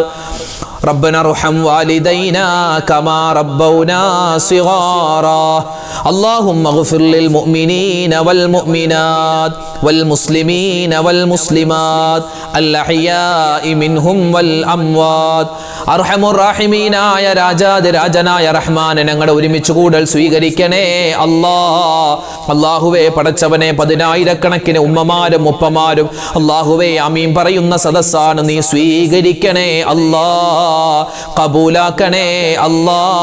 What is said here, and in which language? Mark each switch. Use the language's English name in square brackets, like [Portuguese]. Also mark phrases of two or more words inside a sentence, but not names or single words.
[Arabic] ربنا ارحم والدينا كما ربونا صغارا. اللهم اغفر للمؤمنين والمؤمنات والمسلمين والمسلمات الأحياء منهم والأموات. [Malayalam] അർഹമുറാഹിമീനായ രാജാതിരാജനായ റഹ്മാനെ ഞങ്ങളുടെ ഒരുമിച്ച് കൂടൽ സ്വീകരിക്കണേ അല്ലാ. അല്ലാഹുവേ പടച്ചവനെ, പതിനായിരക്കണക്കിന് ഉമ്മമാരും ഉപ്പമാരും അല്ലാഹുവേ ആമീൻ പറയുന്ന സദസ്സാണ്, നീ സ്വീകരിക്കണേ അല്ലാ, കബൂലാക്കണേ അല്ലാ.